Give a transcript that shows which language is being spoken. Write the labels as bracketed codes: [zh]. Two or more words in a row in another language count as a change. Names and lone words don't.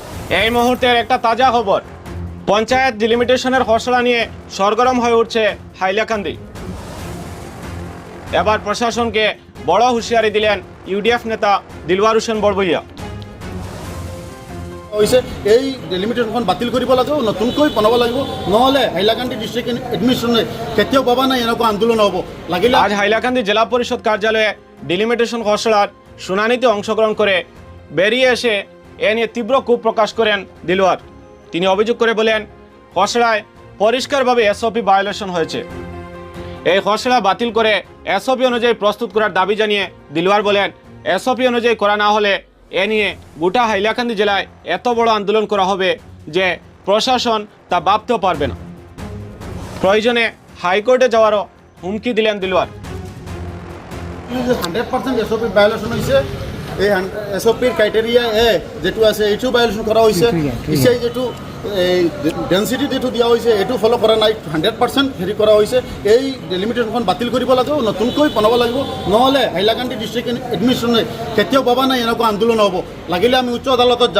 [bn] এই মুহূর্তের একটা তাজা খবর, পঞ্চায়েত ডিলিমিটেশনের খসড়া নিয়ে সরগরম হয়ে উঠছে হাইলাকান্দি। এবার প্রশাসনকে বড় হুঁশিয়ারি দিলেন ইউডিএফ নেতা দিলওয়ার হোসেন বড়বইয়া। [as] হৈছে এই ডেলিমিটেশনখন বাতিল কৰিব লাগিব, নতুনকৈ বনাব লাগিব, নহ'লে হাইলাকান্দি [en] district administration [as] কেতিয়াও ভবা নাই এনেকুৱা আন্দোলন হ'ব লাগিলে। [bn] আজ হাইলাকান্দি জেলা পরিষদ কার্যালয়ে ডিলিমিটেশন খসড়ার শুনানিতে অংশগ্রহণ করে বেরিয়ে এসে এ নিয়ে তীব্র ক্ষোভ প্রকাশ করেন দিলওয়ার। তিনি অভিযোগ করে বলেন, খসড়ায় পরিষ্কারভাবে [en] SOP violation [bn] হয়েছে। এই খসড়া বাতিল করে এসওপি অনুযায়ী প্রস্তুত করার দাবি জানিয়ে দিলওয়ার বলেন, এসওপি অনুযায়ী করা না হলে এ নিয়ে গোটা হাইলাকান্দি জেলায় এত বড় আন্দোলন করা হবে যে প্রশাসন তা ভাবতেও পারবে না। প্রয়োজনে হাইকোর্টে যাওয়ারও হুমকি দিলেন দিলওয়ার। [as] 100% [en] SOP violation [as] হৈছে, এই [en] SOP criteria [as] যেটো আছে এইটো ভায়োলেশন কৰা হৈছে। পিছে যেটো ডেন্সিটি যেটো দিয়া হৈছে এইটো ফলো কৰা নাই, 100% হেৰি কৰা হৈছে। এই ডেলিমিটেশনখন বাতিল কৰিব লাগিব, নতুনকৈ বনাব লাগিব, নহ'লে হাইলাকান্দি [en] district administration [as] কেতিয়াও ভবা নাই এনেকুৱা আন্দোলন হ'ব লাগিলে আমি উচ্চ আদালতত যাম।